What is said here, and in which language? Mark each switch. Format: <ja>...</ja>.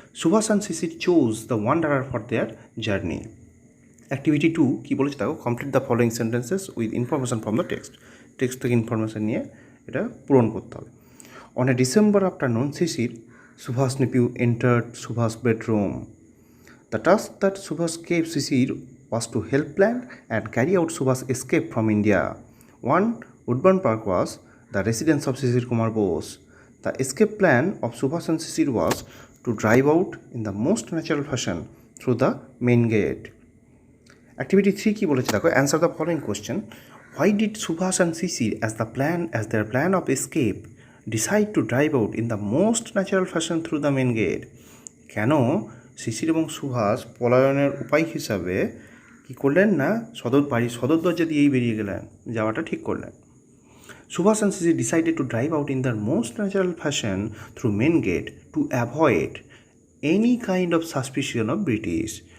<en>Subhas and Sisir chose the wanderer for their journey. Activity 2</en> <bn>কী বলেছে দেখো?</bn> <en>Complete the following sentences with information from the text.</en> <bn>Text থেকে information নিয়ে এটা পূরণ করতে হবে।</bn> <en>On a December afternoon Sisir Subhas nephew entered Subhas bedroom. The task that Subhas gave Sisir was to help plan and carry out Subhas' escape from India. 1. Woodburn Park was the residence of Sisir Kumar Bose. The escape plan of Subhas and Sisir was to drive out in the most natural fashion through the main gate.</en> <bn>Activity 3 কি বলেছে দেখো?</bn> <en>Answer the following question. Why did Subhas and Sisir as their plan of escape decide to drive out in the most natural fashion through the main gate?</en> <bn>কেন শিশির এবং সুভাষ পলায়নের উপায় হিসাবে কী করলেন না, সদর দরজা দিয়েই বেরিয়ে গেলেন, যাওয়াটা ঠিক করলেন।</bn> <en>Subhas and Sisir decided to drive out in the most natural fashion through main gate to avoid any kind of suspicion of British.</en>